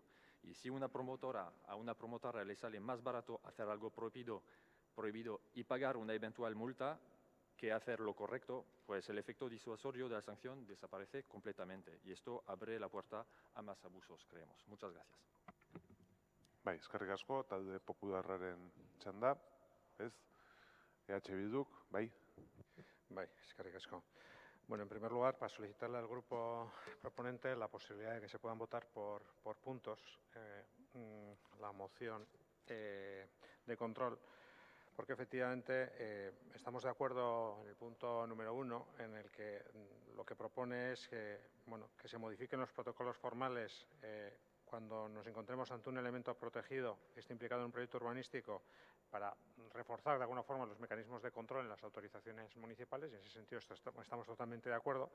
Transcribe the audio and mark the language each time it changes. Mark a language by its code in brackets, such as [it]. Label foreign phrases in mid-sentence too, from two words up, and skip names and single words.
[es] Y si a una promotora le sale más barato hacer algo prohibido y pagar una eventual multa que hacer lo correcto, pues el efecto disuasorio de la sanción desaparece completamente. Y esto abre la puerta a más abusos, creemos. Muchas gracias. [eu] Bai, eskerrik asko, talde popularraren txanda, ez? EH Bilduk, bai? Bai, eskerrik asko. [es] Bueno, en primer lugar, para solicitarle al grupo proponente la posibilidad de que se puedan votar por puntos la moción de control, porque efectivamente estamos de acuerdo en el punto número 1, en el que lo que propone es que se modifiquen los protocolos formales cuando nos encontremos ante un elemento protegido que esté implicado en un proyecto urbanístico, para reforzar de alguna forma los mecanismos de control en las autorizaciones municipales, y en ese sentido estamos totalmente de acuerdo.